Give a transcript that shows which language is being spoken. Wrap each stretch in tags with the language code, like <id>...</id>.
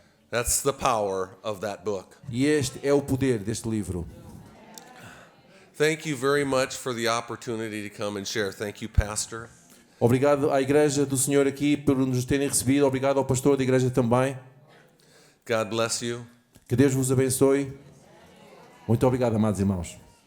<en>That's the power of that book.</en> <pt>E este é o poder deste livro.</pt> <en>Thank you very much for the opportunity to come and share. Thank you, Pastor.</en> <pt>Obrigado à igreja do Senhor aqui por nos terem recebido. Obrigado ao pastor da igreja também.</pt> <en>God bless you.</en> <pt>Que Deus vos abençoe. Muito obrigado, amados irmãos.</pt>